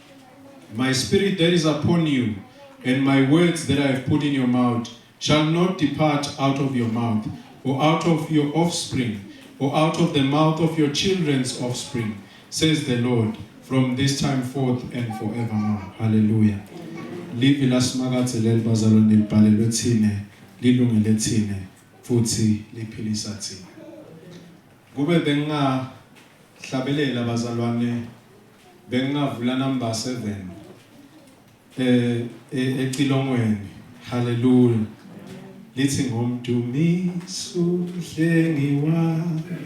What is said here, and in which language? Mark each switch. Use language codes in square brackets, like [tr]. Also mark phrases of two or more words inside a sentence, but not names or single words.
[en] My spirit that is upon you, and my words that I have put in your mouth, shall not depart out of your mouth, or out of your offspring, or out of the mouth of your children's offspring, says the Lord, from this time forth and forevermore. Hallelujah. [ss] Livi la Simakathe leli bazalwane libhalelwe thine, lilungele thine, futhi liphilisa thina. Kube bengingahlabelela bazalwane, bengingavula number 7 eCilongweni. Hallelujah. Lithi ngomdumiso umhlengi wami,